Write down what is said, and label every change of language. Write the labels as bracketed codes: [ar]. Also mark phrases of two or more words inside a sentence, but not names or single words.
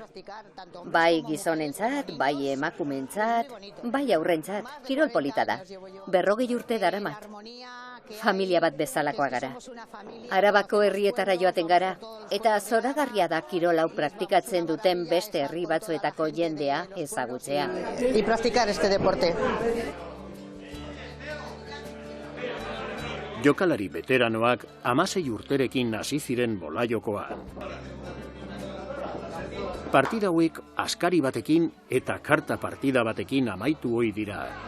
[eu] Bai gizonentzat, bai emakumeentzat, bai aurrentzat, kirol polita da. 40 urte daramat. Familia bat bezalakoa gara. Arabako herrietara joaten gara, eta zoragarria da kirol hau praktikatzen duten beste herri batzuetako jendea ezagutzea. [es] Y practicar este deporte. [eu] Jokalari veteranoak 16 urterekin hasi ziren bolajokoan. Partida hauek askari batekin eta karta partida batekin amaitu ohi dira.